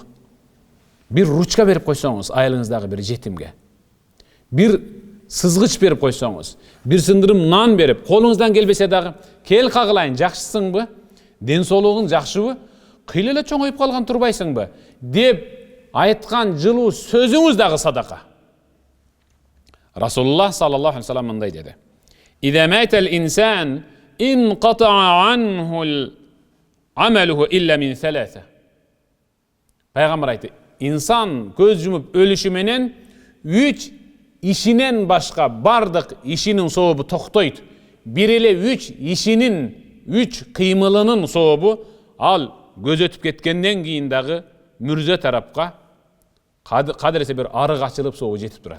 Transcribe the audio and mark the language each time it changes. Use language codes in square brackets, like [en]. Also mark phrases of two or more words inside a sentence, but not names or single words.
[ky] Бир ручка берип койсоңуз айылыңыздагы бир жетимге, бир сызгыч берип койсоңуз, бир сындырым нан берип, колуңуздан келбесе дагы, кел кагылайын, жакшысыңбы? Ден соолугуң жакшыбы? Кыйла эле чоңоюп калган турбайсыңбы? Деп айткан жылуу сөзүңүз дагы садака. Расулуллах [ar] صلى الله عليه وسلم [ky] мындай деди. [ar] إذا مات الإنسان انقطع عنه عمله إلا من ثلاثة. [ky] Peygamber aytты, insan көз жумуп өлүшү менен 3 ишинен башка бардык ишинин сообу токтойт. Бир эле 3 ишинин, 3 кыймылынын сообу ал көз өтүп кеткенден кийин дагы мүрзө тарапка кадыресе бир арык ачылып сообу жетип турат.